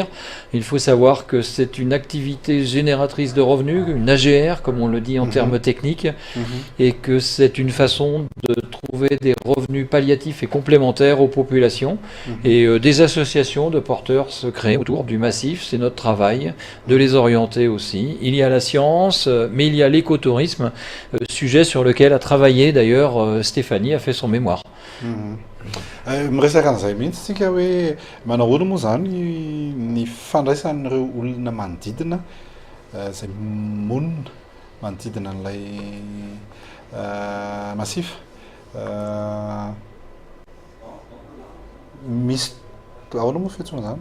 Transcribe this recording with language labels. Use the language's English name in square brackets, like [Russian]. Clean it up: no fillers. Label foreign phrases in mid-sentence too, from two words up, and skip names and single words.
[French] Il faut savoir que c'est une activité génératrice de revenus, une AGR, comme on le dit en termes techniques, et que c'est une façon de trouver des revenus palliatifs et complémentaires aux populations. Et des associations de porteurs se créent autour du massif. C'est notre travail de les orienter aussi. Il y a la science, mais il y a l'écotourisme, sujet sur lequel a travaillé d'ailleurs Stéphanie, a fait son mémoire. [Malagasy] Miresaka an'izay mihitsy tsika hoe manao ahoana moa zany ny fandraisan'ireo olona manodidina izay monina manodidina an'ilay massif. Misy ahoana moa fiantsoana zany?